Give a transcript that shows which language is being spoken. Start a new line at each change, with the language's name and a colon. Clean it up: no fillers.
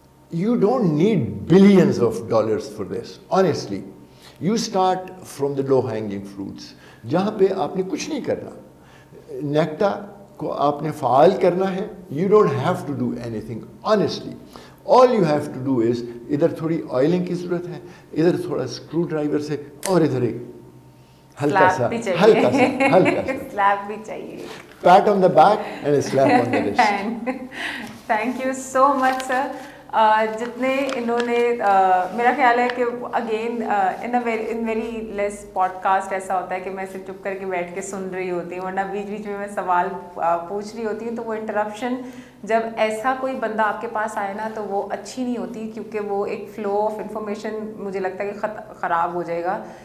English: You don't need billions of dollars for this, honestly. You start from the low hanging fruits,
Urdu: جہاں پہ آپ نے کچھ نہیں کرنا. نیکٹا کو آپ نے فعال کرنا ہے.
English: You don't have to do anything, honestly. All you have to do is
Urdu: ادھر تھوڑی آئلنگ کی ضرورت ہے, ادھر تھوڑا اسکرو ڈرائیور سے, اور ادھر ایک ہلکا سا
English: slap
Urdu: بھی چاہیے,
English: pat on the back and a slap on the wrist. Thank you so much sir.
Urdu: جتنے انہوں نے, میرا خیال ہے کہ again in very less pod cost ایسا ہوتا ہے کہ میں صرف چپ کر کے بیٹھ کے سن رہی ہوتی ہوں, ورنہ بیچ بیچ میں سوال پوچھ رہی ہوتی ہوں, تو وہ انٹرپشن جب ایسا کوئی بندہ آپ کے پاس آئے نا تو وہ اچھی نہیں ہوتی, کیونکہ وہ ایک فلو آف انفارمیشن مجھے لگتا ہے کہ خراب ہو جائے گا.